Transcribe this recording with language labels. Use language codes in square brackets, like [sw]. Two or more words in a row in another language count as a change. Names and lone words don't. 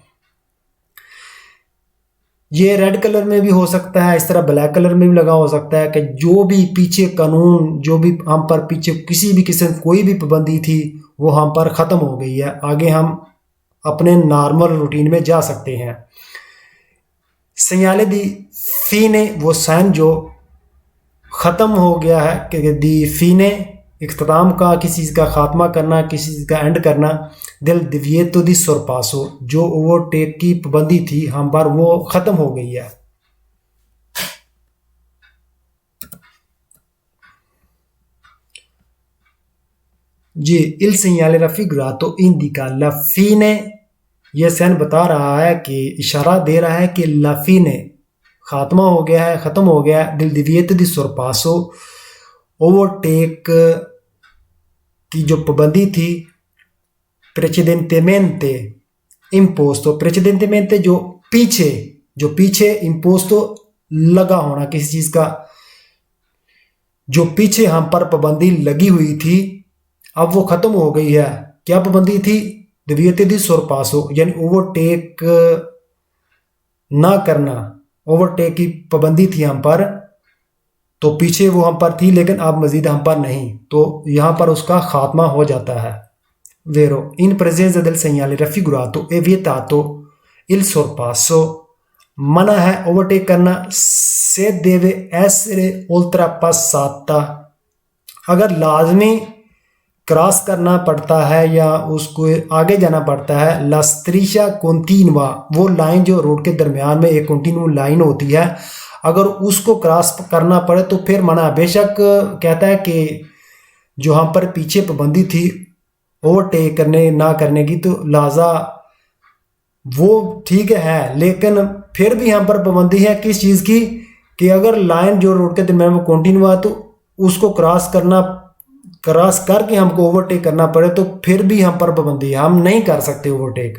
[hi] ये रेड कलर में भी हो सकता है, इस तरह ब्लैक कलर में भी लगा हो सकता है कि जो भी पीछे कानून, जो भी हम पर पीछे किसी भी किस्म कोई भी पाबंदी थी वो हम पर ख़त्म हो गई है, आगे हम अपने नॉर्मल रूटीन में जा सकते हैं। [it] segnale di fine, [hi] वो साइन जो ख़त्म हो गया है कि [it] di fine [hi] इख्तिताम का, किसी चीज़ का ख़ात्मा करना, किसी चीज़ का एंड करना। [it] दिल divieto di sorpasso, [hi] जो ओवरटेक की पाबंदी थी हम पर वो ख़त्म हो गई है। [it] जी il segnale raffigurato indica la fine, [hi] ये साइन बता रहा है कि इशारा दे रहा है कि [it] la fine [hi] खात्मा हो गया है, ख़त्म हो गया है। [it] दिल divieto di sorpasso, [hi] ओवरटेक की जो पाबंदी थी [it] precedentemente imposto, [hi] precedentemente जो पीछे imposto लगा होना, किसी चीज़ का जो पीछे हम पर पाबंदी लगी हुई थी अब वो ख़त्म हो गई है। क्या पाबंदी थी? [it] divieto di sorpasso, [hi] यानी ओवरटेक ना करना, ओवरटेक की पाबंदी थी हम पर, तो पीछे वो हम पर थी लेकिन अब मजीद हम पर नहीं, तो यहाँ पर उसका खात्मा हो जाता है। [it] Vero, in presenza del segnale raffigurato è vietato il sorpasso, [hi] मना है ओवरटेक करना, [it] se deve essere oltrepassata, [hi] अगर लाजमी क्रॉस करना पड़ता है या उसको आगे जाना पड़ता है। [it] la striscia continua, [hi] वो लाइन जो रोड के दरमियान में एक कंटिन्यू लाइन होती है, अगर उसको क्रॉस करना पड़े तो फिर मना। बेशक कहता है कि जो हम पर पीछे पाबंदी थी ओवरटेक करने ना करने की, तो लिहाजा वो ठीक है, लेकिन फिर भी हम पर पाबंदी है किस चीज़ की कि अगर लाइन जो रोड के दरमियान में कंटिन्यू है तो उसको क्रॉस करके हमको ओवरटेक करना पड़े तो फिर भी हम पर पाबंदी है, हम नहीं कर सकते ओवरटेक।